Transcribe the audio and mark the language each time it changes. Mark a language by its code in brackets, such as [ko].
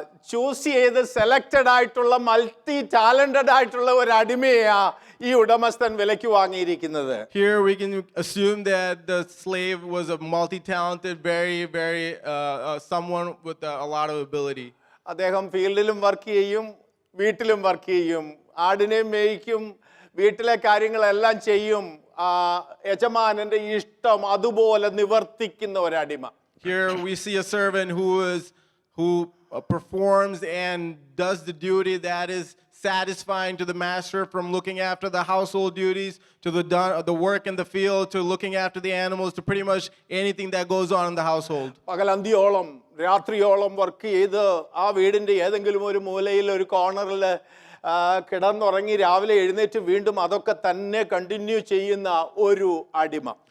[ml] Choose ചെയ്ത് selected ആയിട്ടുള്ള multi talented ആയിട്ടുള്ള ഒരു അടിമയാ ഈ ഉടമസ്ഥൻ വിലയ്ക്ക് വാങ്ങിയിരിക്കുന്നത്. [en] Here we can assume that the slave was a multi-talented, very someone with a lot of ability. [ml] അദ്ദേഹം ഫീൽഡിലും വർക്ക് ചെയ്യും, വീട്ടിലും വർക്ക് ചെയ്യും, ആടിനെ മേയ്ക്കും, വീട്ടിലെ കാര്യങ്ങളെല്ലാം ചെയ്യും. യജമാനന്റെ ഇഷ്ടം അതുപോലെ നിവർത്തിക്കുന്ന ഒരടിമ. [en] Here we see a servant who performs and does the duty that is satisfying to the master, from looking after the household duties to the work in the field to looking after the animals to pretty much anything that goes on in the household. [ml] പകലന്തിയോളം രാത്രിയോളം work ചെയ്ത് ആ വീടിന്റെ ഏതെങ്കിലും ഒരു മൂലയിൽ ഒരു കോർണറിൽ കിടന്നുറങ്ങി രാവിലെ എഴുന്നേറ്റ് വീണ്ടും അതൊക്കെ തന്നെ കണ്ടിന്യൂ ചെയ്യുന്ന ഒരു അടിമ.